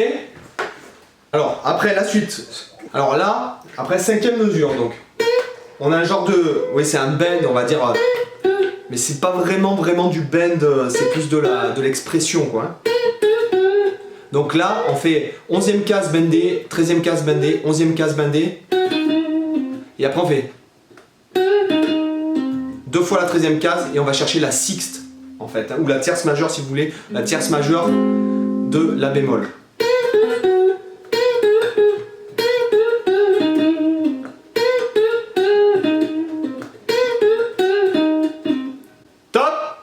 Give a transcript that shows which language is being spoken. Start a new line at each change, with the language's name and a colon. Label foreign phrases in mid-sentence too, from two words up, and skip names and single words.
French: Alors, après la suite. Alors là, après 5e mesure, donc. On a un genre de... Oui, c'est un bend, on va dire. Mais c'est pas vraiment du bend, c'est plus de l'expression, quoi, hein. Donc là, on fait 11e case bendée, 13e case bendée, 11e case bendée. Et après on fait 2 fois la 13e case et on va chercher la sixte en fait, hein, ou la tierce majeure si vous voulez, la tierce majeure de la bémol. Top.